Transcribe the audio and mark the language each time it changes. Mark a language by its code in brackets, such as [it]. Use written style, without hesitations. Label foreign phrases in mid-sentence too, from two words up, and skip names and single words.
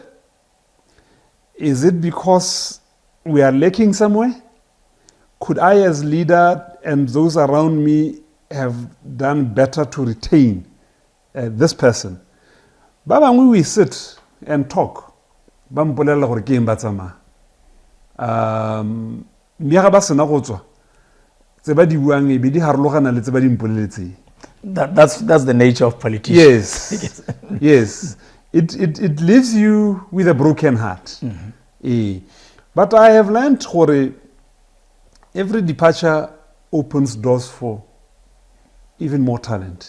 [en] Is it because we are lacking somewhere? Could I, as leader, and those around me have done better to retain this person? Baba, when we sit and talk, [tn] bampolela gore ke eng ba tsamaya. Miaga ba sena go tswa tse ba di buang e be di harologana le tse ba di mpoleletseng. [en] That's the nature of politics. Yes. Yes. It leaves you with a broken heart. But I have learned gore every departure opens doors for even more talent.